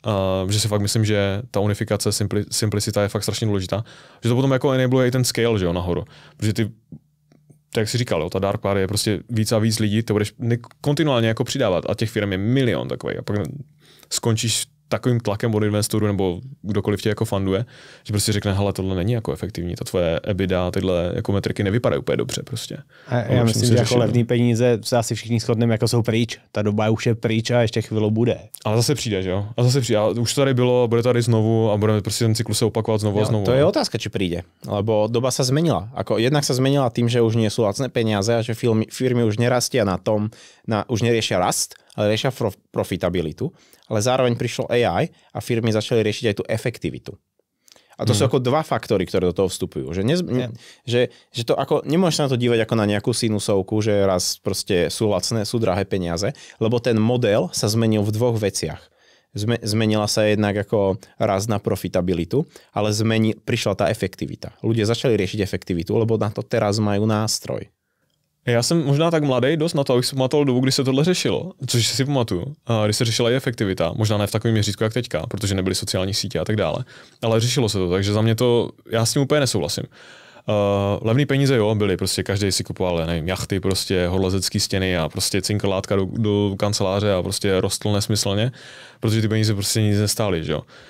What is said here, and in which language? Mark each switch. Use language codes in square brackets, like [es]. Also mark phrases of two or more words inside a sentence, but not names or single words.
[cs] že si fakt myslím, že ta unifikace, simplicita je fakt strašně důležitá, že to potom jako enabluje i ten scale, že jo, nahoru, protože ty, tak jak jsi říkal, jo, ta [en] dark cloud [cs] je prostě víc a víc lidí, to budeš kontinuálně jako přidávat a těch firm je milion takových a pak skončíš takovým tlakem od investorů nebo kdokoliv tě jako funduje, že prostě řekne, hele, tohle není jako efektivní, ta tvoje EBITDA, tyhle jako metriky nevypadají úplně dobře prostě. A já myslím, že jako levný peníze se asi všichni shodneme, jako jsou pryč. Ta doba už je pryč a ještě chvíli bude. Ale zase přijde, že jo? A zase přijde. A už to tady bylo, bude tady znovu a budeme prostě ten cyklus se opakovat znovu a znovu. [sk] To je otázka, či príde, lebo doba sa zmenila. Ako jednak sa zmenila tým, že už nie sú lacné peniaze a že firmy už nerastia na tom, už neriešia rast, ale riešia profitabilitu. Ale zároveň prišlo AI a firmy začali riešiť aj tú efektivitu. A to sú ako dva faktory, ktoré do toho vstupujú. Že to ako, nemôžeš sa na to dívať ako na nejakú sinusovku, že raz proste sú lacné, sú drahé peniaze, lebo ten model sa zmenil v dvoch veciach. Zmenila sa jednak ako raz na profitabilitu, ale prišla tá efektivita. Ľudia začali riešiť efektivitu, lebo na to teraz majú nástroj. [cs] Já jsem možná tak mladý dost na to, abych si pamatoval dobu, kdy se tohle řešilo, což si pamatuju, když se řešila i efektivita, možná ne v takovém měřítku jak teďka, protože nebyly sociální sítě a tak dále, ale řešilo se to, takže za mě to, já s tím úplně nesouhlasím. Levný peníze jo, byly, prostě každý si kupoval, nevím, jachty, prostě horolezecký stěny a prostě cinkrlátka do kanceláře a prostě rostl nesmyslně, protože ty peníze prostě nic nestály, že jo.